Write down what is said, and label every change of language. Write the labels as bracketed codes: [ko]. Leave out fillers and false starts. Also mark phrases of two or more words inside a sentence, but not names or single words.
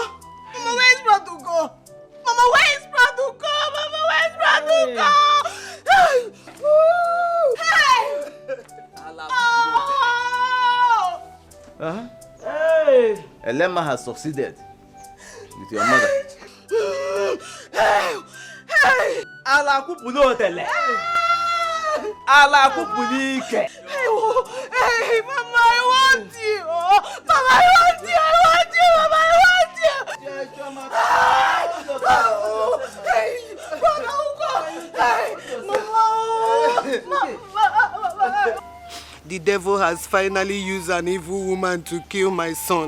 [en] Mama, where is Bradugo? Mama, where is Bradugo? Mama, where is Bradugo? Hey! Woo! Hey! Uh-huh. Hey! Elema has succeeded with your mother. Hey! Hey! Ala kupulo tele. Ala kupulike. Hey, oh, hey, Mama, I want you. Oh, Mama, I want you. I want you, Mama, I want you. Hey, Brother Ugo. Hey, Mama. The devil has finally used an evil woman to kill my son.